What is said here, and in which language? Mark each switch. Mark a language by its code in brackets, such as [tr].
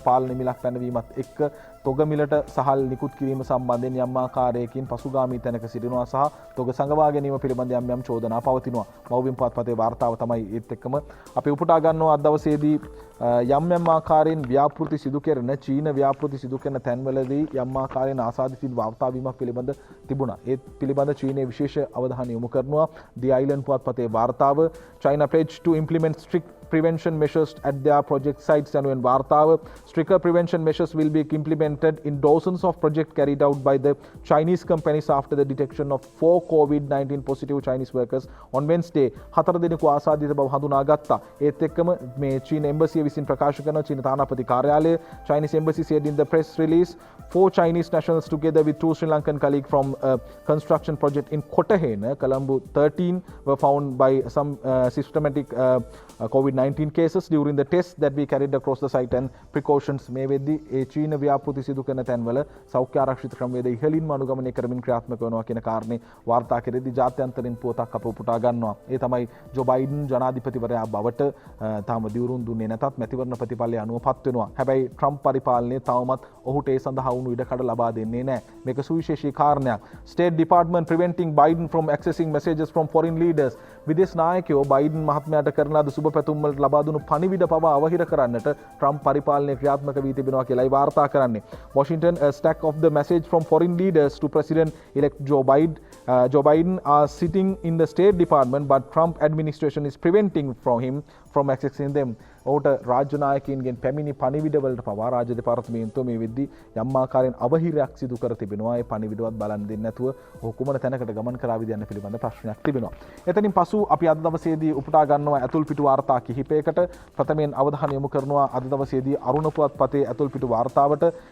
[si] පාලන මිලක් පැනවීමත් එක්ක තොග මිලට සහල් නිකුත් කිරීම සම්බන්ධයෙන් යම් ආකාරයකින් පසුගාමී තැනක සිටිනවා සහ තොග සංගවා ගැනීම පිළිබඳ යම් චෝදනා පවතිනවා. මව්බිම් පුවත්පතේ වාර්තාව තමයි ඒත් එක්කම අපි උපුටා ගන්නවා. අද දවසේදී යම් ආකාරයෙන් ව්‍යාපෘති සිදු කරන චීන ව්‍යාපෘති සිදු කරන තැන්වලදී යම් ආකාරයෙන් ආසාදිත වාර්තා වීමක් පිළිබඳ තිබුණා. ඒ පිළිබඳ චීනයේ විශේෂ අවධානය යොමු කරනවා. දී අයිලන්ඩ් පුවත්පතේ වාර්තාව [en] China pledged to implement strict prevention measures at their project sites [si] යනුවෙන් වාර්තාව. [en] Stricter prevention measures will be implemented in dozens of projects carried out by the Chinese companies after the detection of 4 COVID-19 positive Chinese workers on Wednesday. [si] 4 දෙනෙකු ආසාදිත බව හඳුනාගත්තා. ඒත් එක්කම මේ චීන එම්බසිය විසින් ප්‍රකාශ කරන චීන තානාපති කාර්යාලය [en] Chinese embassy said in the press release 4 Chinese nationals together with 2 Sri Lankan colleagues from a construction project in Kotahena, Colombo 13 were found by some systematic COVID-19 cases during the tests that we carried across the site and precautions. [si] මේ වෙද්දී ඒ චීන ව්‍යාපෘති සිදු කරන තැන්වල සෞඛ්‍ය ආරක්ෂිත ක්‍රමවේද ඉහළින්ම අනුගමනය කරමින් ක්‍රියාත්මක වෙනවා කියන කාරණේ වාර්තා කෙරෙද්දී ජාත්‍යන්තරින් පුවතක් අප උපුටා ගන්නවා. ඒ තමයි ජෝ බයිඩන් ජනාධිපතිවරයා බවට තාම දිවුරුම් දුන්නේ නැතත් මැතිවරණ ප්‍රතිඵලය අනුවපත් වෙනවා. හැබැයි ට්‍රම්ප් පරිපාලනයේ තවමත් ඔහුට ඒ සඳහා වුණු ඉඩකඩ ලබා දෙන්නේ නැහැ. මේක සුවිශේෂී කාරණයක්. [en] State Department preventing Biden from accessing messages from foreign leaders. [si] විදේශ නායකයෝ බයිඩන් මහත්මයාට කරන ලද සුබ පැතුම් වලට ලබා දුණු පණිවිඩ පවා අවහිර කරන්නට ට්‍රම්ප් පරිපාලනය ක්‍රියාත්මක වී තිබෙනවා කියලායි වාර්තා කරන්නේ. [en] Washington, a stack of the message from foreign leaders to President-elect Joe Biden are sitting in the State Department, but Trump administration is preventing him from accessing them. [si] ඔහුට රාජ්‍ය නායකයින්ගෙන් පැමිණි පණිවිඩවලට පවා රාජ්‍ය දෙපාර්තමේන්තුව මේ වෙද්දී යම් ආකාරයෙන් අවහිරයක් සිදු කර තිබෙනවා. ඒ පණිවිඩවත් බලන් දෙන්නේ නැතුව ඔහු කුමන තැනකට ගමන් කරාවිද යන්න පිළිබඳ ප්‍රශ්නයක් තිබෙනවා. එතනින් පසු අපි අද දවසේදී උපුටා ගන්නවා ඇතුල් පිටු වාර්තා කිහිපයකට. ප්‍රථමයෙන් අවධානය යොමු කරනවා අද දවසේදී අරුණ පුවත්පතේ ඇතුල් පිටු වාර්තාවට.